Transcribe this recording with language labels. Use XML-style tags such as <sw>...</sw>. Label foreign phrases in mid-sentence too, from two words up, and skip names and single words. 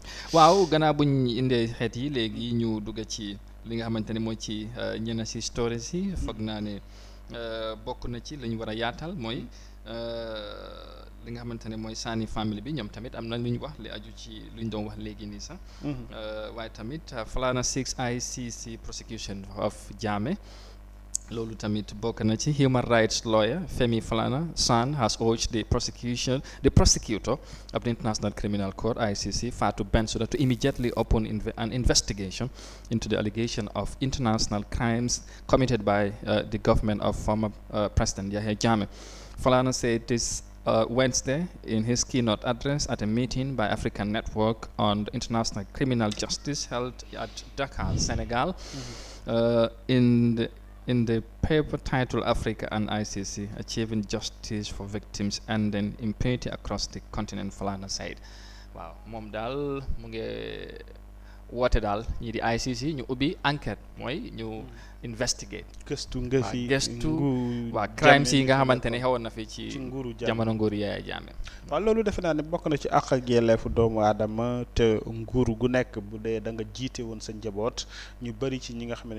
<wo>waaw gannaaw buñ indee xeet yi léegi ñu dugg ci li nga xamante ne mooy ci ñenn si stories yi foog naa ne bokk na ci li ñu war a yaatal mooy. li nga xamante ne mooy Sani family bi ñoom tamit am na lu ñu wax li aju ci lu ñu doon wax léegi nii sax waaye tamit Falana</wo> <en>6 ICC prosecution of Jammeh</en> <wo>loolu tamit bokk na ci</wo> <en>human rights lawyer Femi Falana son has urged the prosecutor of the International Criminal Court ICC Fatou Bensouda to immediately open an investigation into the allegation of international crimes committed by the government of former President Yahya Jammeh. Falana said this Wednesday in his keynote address at a meeting by African Network on International Criminal Justice held at Dakar, Senegal. In the paper titled Africa and ICC, Achieving Justice for Victims and then Impunity Across the Continent, Falana said.</en> <wo>Waaw moom daal mu ngi woote daal ñii di ICC ñu ubbi enquête mooy ñu investigate gëstu nga fi waa crimes yi nga xamante ne xewoon na fi ci jamono nguuru Yaya Jammeh. waaw loolu defe naa ne bokk na ci àq ak yelleefu doomu aadama te nguur gu nekk bu dee da nga jiite woon sa njaboot ñu bëri ci ñi nga xam ne</wo>